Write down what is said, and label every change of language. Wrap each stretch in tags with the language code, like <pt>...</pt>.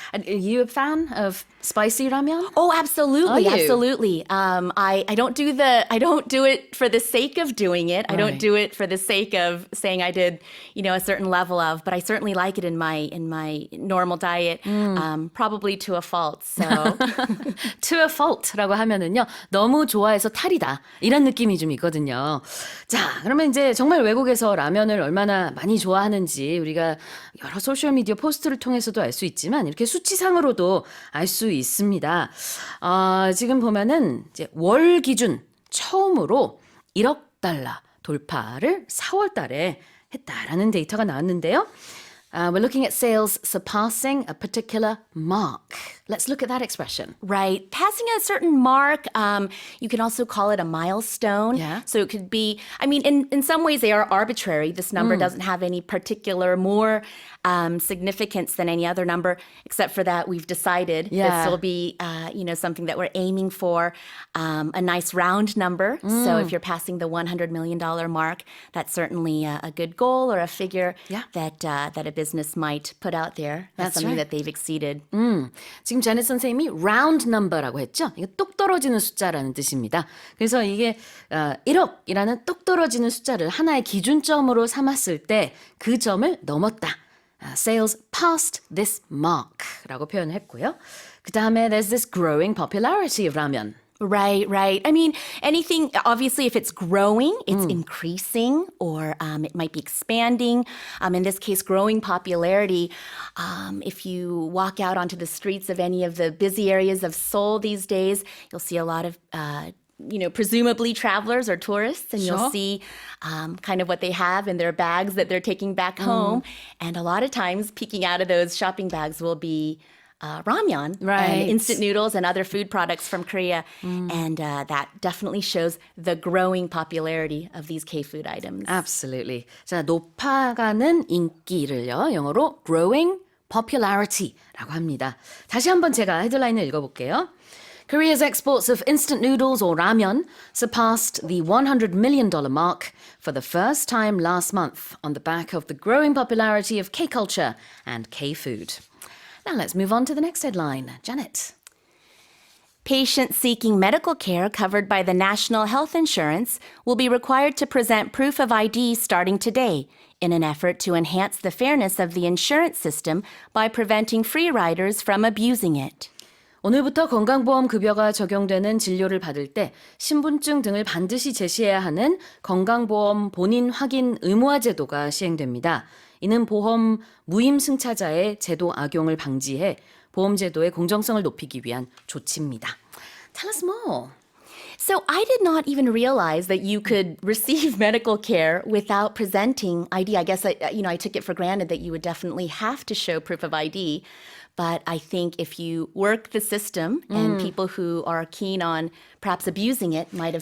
<en>And are you a fan of spicy ramyeon? Oh, absolutely, Are you? absolutely. I don't do it for the sake of doing it. I don't do it for the sake of saying I did, a certain level of. But I certainly like it in my normal diet, probably to a fault. So To a fault</en> <ko>라고 하면은요, 너무 좋아해서 탈이다 이런 느낌이 좀 있거든요. 자, 그러면 이제 정말 외국에서 라면을 얼마나 많이 좋아하는지 우리가 여러 소셜 미디어 포스트를 통해서도 알 수 있지만 이렇게 수치상으로도 알 수 있습니다. 지금 보면은 이제 월 기준 처음으로 1억 달러 돌파를 4월 달에 했다라는 데이터가 나왔는데요.</ko> <en>We're looking at sales surpassing a particular mark. Let's look at that expression. right, passing a certain mark. You can also call it a milestone. Yeah. So it could be. I mean, in some ways they are arbitrary. This number doesn't have any particular more significance than any other number, except for that we've decided this will be, something that we're aiming for, a nice round number. So if you're passing the $100 million mark, that's certainly a good goal or a figure that a business might put out there. That's something right. that they've exceeded.</en> <ko>지금 자넷 선생님이</ko> <en>round number</en> <ko>라고 했죠? 이거 똑 떨어지는 숫자라는 뜻입니다. 그래서 이게 1억이라는 똑 떨어지는 숫자를 하나의 기준점으로 삼았을 때 그 점을 넘었다.</ko> <en>Sales passed this mark</en> <ko>라고 표현을 했고요. 그 다음에</ko> <en>there's this growing popularity of ramen. Right, right. I mean, anything, obviously, if it's growing, it's increasing or it might be expanding. In this case, growing popularity. If you walk out onto the streets of any of the busy areas of Seoul these days, you'll see a lot of presumably travelers or tourists, and you'll see kind of what they have in their bags that they're taking back home. And a lot of times, peeking out of those shopping bags will be ramyeon, Right. and instant noodles and other food products from Korea. And that definitely shows the growing popularity of these K-food items. Absolutely.</en> <ko>자, 높아가는 인기를요. 영어로</ko> <en>growing popularity</en> <ko>라고 합니다. 다시 한번 제가 헤드라인을 읽어볼게요.</ko> <en>Korea's exports of instant noodles or ramyeon surpassed the $100 million mark for the first time last month on the back of the growing popularity of K-culture and K-food. Now let's move on to the next headline. Janet. Patients seeking medical care covered by the National Health Insurance will be required to present proof of ID starting today in an effort to enhance the fairness of the insurance system by preventing free riders from abusing it.</en> <ko>오늘부터 건강보험 급여가 적용되는 진료를 받을 때 신분증 등을 반드시 제시해야 하는 건강보험 본인 확인 의무화 제도가 시행됩니다. 이는 보험 무임승차자의 제도 악용을 방지해 보험제도의 공정성을 높이기 위한 조치입니다.</ko> <en>Tell us more. So I did not even realize that you could receive medical care without presenting ID. I guess I took it for granted that you would definitely have to show proof of ID. But I think if you work the system and people who are keen on perhaps abusing it might have</en>